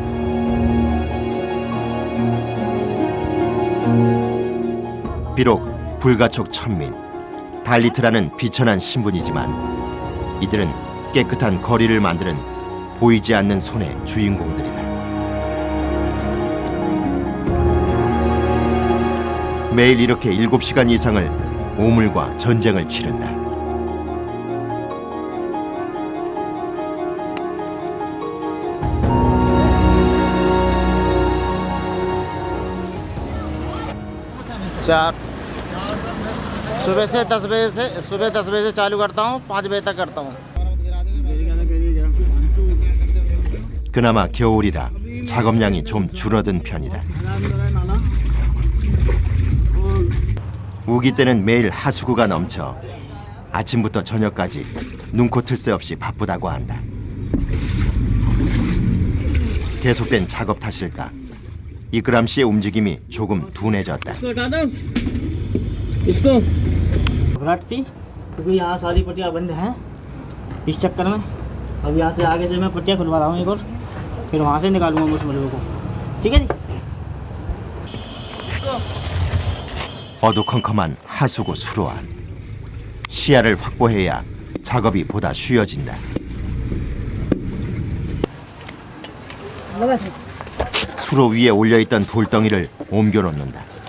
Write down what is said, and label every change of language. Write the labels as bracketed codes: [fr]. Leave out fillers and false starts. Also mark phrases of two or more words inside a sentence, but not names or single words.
[ko] 비록 불가촉 천민, 달리트라는 비천한 신분이지만 이들은 깨끗한 거리를 만드는 보이지 않는 손의 주인공들이다. 매일 이렇게 7시간 이상을 오물과 전쟁을 치른다. [hi] चार सुबह 10 बजे से चालू करता हूँ, 5 बजे तक करता हूँ। [ko] 그나마 겨울이라 작업량이 좀 줄어든 편이다. 우기 때는 매일 하수구가 넘쳐 아침부터 저녁까지 눈코 뜰 새 없이 바쁘다고 한다. 계속된 작업 탓일까 이끄람 씨의 움직임이 조금 둔해졌다. [hi] घबराहट थी क्योंकि यहाँ सारी पट्टियाँ बंद हैं इस चक्कर में। अब यहाँ से आगे से मैं पट्टियाँ खुलवा रहा हूँ एक और, फिर वहाँ से निकालूंगा उस मलबे को। ठीक है जी। [ko] 어두컴컴한 하수구 수로 안. 시야를 확보해야 작업이 보다 쉬워진다. 수로 위에 올려있던 돌덩이를 옮겨놓는다.